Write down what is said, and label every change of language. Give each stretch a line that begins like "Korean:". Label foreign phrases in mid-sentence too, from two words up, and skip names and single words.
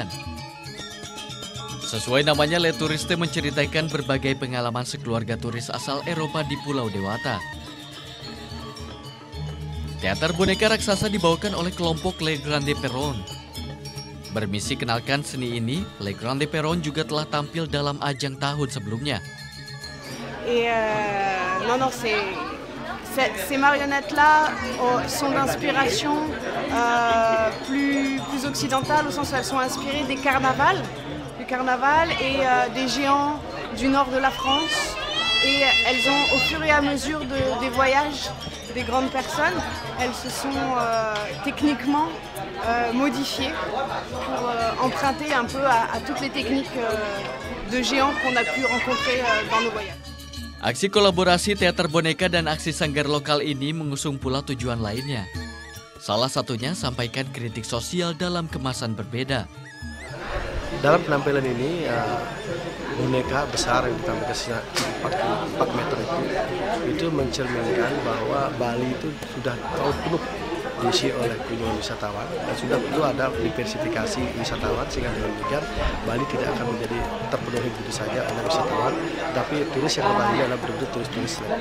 Indonesian: Sesuai namanya, Le Touriste menceritakan berbagai pengalaman sekeluarga turis asal Eropa di Pulau Dewata. Teater boneka raksasa dibawakan oleh kelompok Le Grande Perron. Bermisi kenalkan seni ini, Le Grande Perron juga telah tampil dalam ajang tahun sebelumnya.
French: Ces marionnettes-là sont d'inspiration plus occidentale, au sens où elles sont inspirées du carnaval et des géants du nord de la France. Et elles ont, au fur et à mesure des voyages des grandes personnes, elles se sont techniquement modifiées pour emprunter un peu à toutes les techniques de géants qu'on a pu rencontrer dans nos voyages.
Indonesian: Aksi kolaborasi teater boneka dan aksi sanggar lokal ini mengusung pula tujuan lainnya. Salah satunya sampaikan kritik sosial dalam kemasan berbeda. Dalam penampilan ini, boneka besar yang ditampilkan 4 meter itu mencerminkan bahwa Bali itu sudah terlalu penuh diisi oleh kunjungan wisatawan dan sudah perlu ada diversifikasi wisatawan, sehingga dengan demikian Bali tidak akan menjadi terpenuhi begitu saja oleh wisatawan, tapi turis yang datang ini adalah betul-betul turis-turis selektif.